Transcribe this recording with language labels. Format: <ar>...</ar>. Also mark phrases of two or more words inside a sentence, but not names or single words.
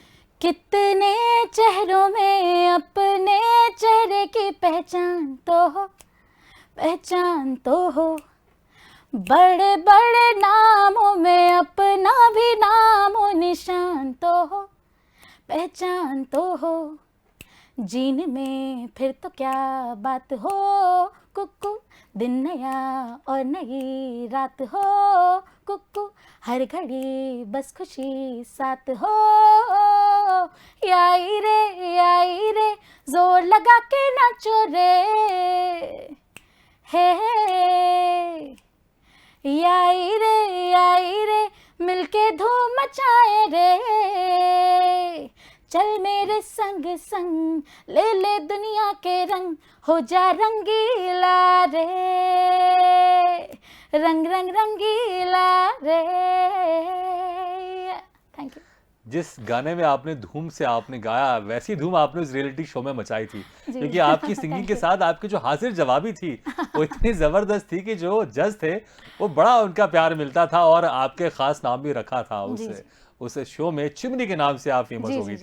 <hi>कितने चेहरों में अपने चेहरे की पहचान तो हो, बड़े बड़े नामों में अपना भी नामो निशान तो हो, पहचान तो हो, जीने में फिर तो क्या बात हो, कुकू दिन नया और नई रात हो, कुकू हर घड़ी बस खुशी साथ हो, याई रे जोर लगा के नाचो रे, हे याई रे मिलके धूम मचाए रे, चल मेरे संग संग ले दुनिया के रंग, हो जा रंगीला रे, रंग रंगीला रे।</hi> <en>thank you.</en> <hi>जिस गाने में आपने धूम से आपने गाया, वैसी धूम आपने उस</hi> <en>reality show</en> <hi>में मचाई थी, क्योंकि आपकी सिंगिंग के साथ आपकी जो हाजिर जवाबी थी वो इतनी जबरदस्त थी कि जो जज थे वो बड़ा उनका प्यार मिलता था और आपके खास नाम भी रखा था उस शो में, चिमनी के नाम से आप फेमस हो गई थी।</hi>